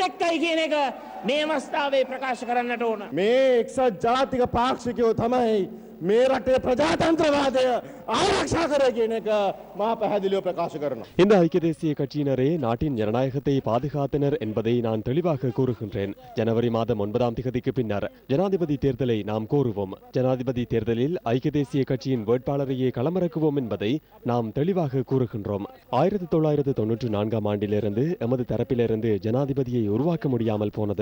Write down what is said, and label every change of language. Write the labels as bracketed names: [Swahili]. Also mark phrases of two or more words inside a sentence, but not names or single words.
[Sinhala] මේ එක්සත් ජාතික පාක්ෂිකයෝ තමයි මේ රටේ ප්‍රජාතන්ත්‍රවාදය ආරක්ෂා කර කියන එක මා පැහැදිලිව ප්‍රකාශ කරනවා. [Tamil] இந்த ஐக்கிய தேசிய கட்சியினரே நாட்டின் ஜனநாயகத்தை பாதுகாத்தனர் என்பதை நான் தெளிவாக கூறுகின்றேன். ஜனவரி மாதம் 9ஆம் தேதிக்கு பின்னர் ஜனாதிபதி தேர்தலை நாம் கோருவோம். ஜனாதிபதி தேர்தலில் ஐக்கிய தேசிய கட்சியின் வேட்பாளரையே களமிறக்குவோம் என்பதை நாம் தெளிவாக கூறுகின்றோம். 1994ஆம் ஆண்டிலிருந்து எமது தரப்பிலிருந்து ஜனாதிபதியை உருவாக்க முடியாமல் போனது.